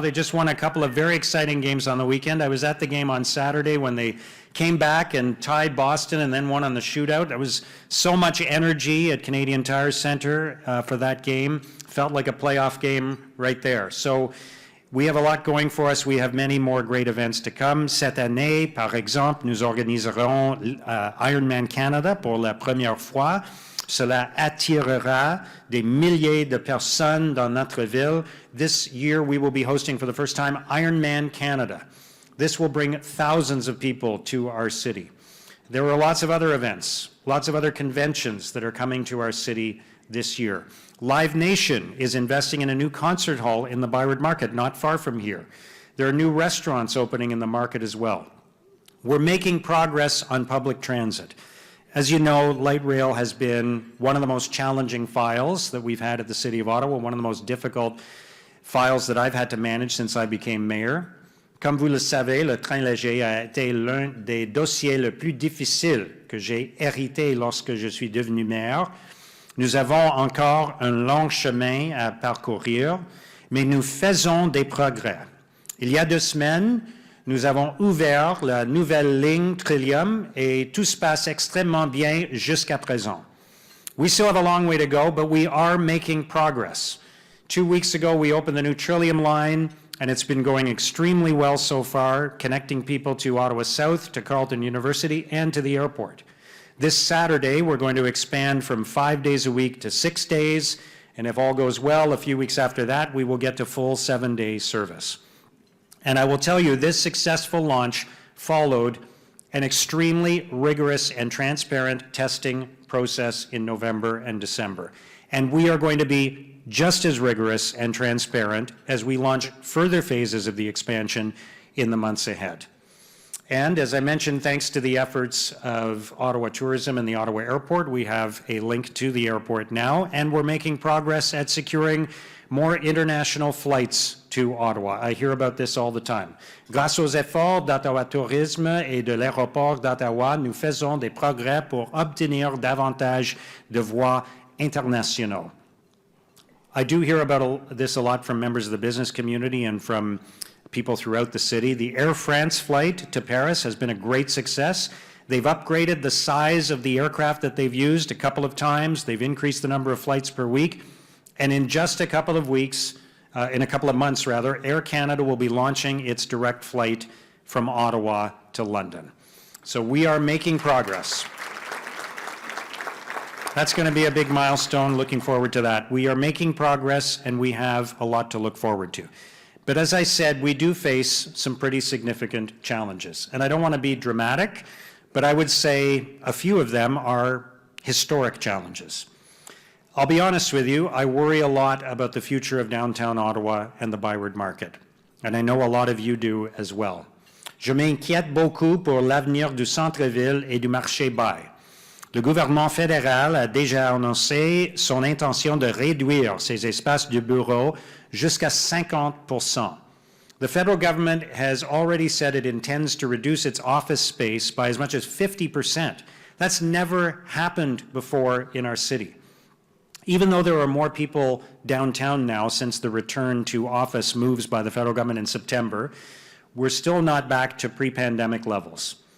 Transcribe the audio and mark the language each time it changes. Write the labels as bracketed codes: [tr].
[en] They just won a couple of very exciting games on the weekend. I was at the game on Saturday when they came back and tied Boston and then won on the shootout. There was so much energy at Canadian Tire Centre for that game. Felt like a playoff game right there. So we have a lot going for us. We have many more great events to come. [fr] Cette année, par exemple, nous organiserons Ironman Canada pour la première fois. Cela attirera des milliers de personnes dans notre ville. [en] This year we will be hosting for the first time Ironman Canada. This will bring thousands of people to our city. There are lots of other events, lots of other conventions that are coming to our city this year. Live Nation is investing in a new concert hall in the Byward Market, not far from here. There are new restaurants opening in the market as well. We're making progress on public transit. As you know, light rail has been one of the most challenging files that we've had at the City of Ottawa, one of the most difficult files that I've had to manage since I became mayor. [fr] Comme vous le savez, le train léger a été l'un des dossiers les plus difficiles que j'ai hérité lorsque je suis devenu maire. Nous avons encore un long chemin à parcourir, mais nous faisons des progrès. Il y a 2 semaines, nous avons ouvert la nouvelle ligne Trillium et tout se passe extrêmement bien jusqu'à présent. [en] We still have a long way to go, but we are making progress. 2 weeks ago, we opened the new Trillium line, and it's been going extremely well so far, connecting people to Ottawa South, to Carleton University, and to the airport. This Saturday, we're going to expand from 5 days a week to 6 days, and if all goes well, a few weeks after that, we will get to full 7-day service. And I will tell you, this successful launch followed an extremely rigorous and transparent testing process in November and December. And we are going to be just as rigorous and transparent as we launch further phases of the expansion in the months ahead. And as I mentioned, thanks to the efforts of Ottawa Tourism and the Ottawa Airport, we have a link to the airport now, and we're making progress at securing more international flights to Ottawa. I hear about this all the time. [fr] Grâce aux efforts d'Ottawa Tourisme et de l'aéroport d'Ottawa, nous faisons des progrès pour obtenir davantage de vols internationaux. [en] I do hear about this a lot from members of the business community and from people throughout the city. The Air France flight to Paris has been a great success. They've upgraded the size of the aircraft that they've used a couple of times. They've increased the number of flights per week. And in just a couple of weeks, in a couple of months rather, Air Canada will be launching its direct flight from Ottawa to London. So we are making progress. That's going to be a big milestone. Looking forward to that. We are making progress, and we have a lot to look forward to. But as I said, we do face some pretty significant challenges. And I don't want to be dramatic, but I would say a few of them are historic challenges. I'll be honest with you, I worry a lot about the future of downtown Ottawa and the Byward Market, and I know a lot of you do as well. [fr] Je m'inquiète beaucoup pour l'avenir du centre-ville et du marché bail. Le gouvernement fédéral a déjà annoncé son intention de réduire ses espaces de bureaux jusqu'à 50%. [en] The federal government has already said it intends to reduce its office space by as much as 50%. That's never happened before in our city. Even though there are more people downtown now since the return to office moves by the federal government in September, we're still not back to pre-pandemic levels.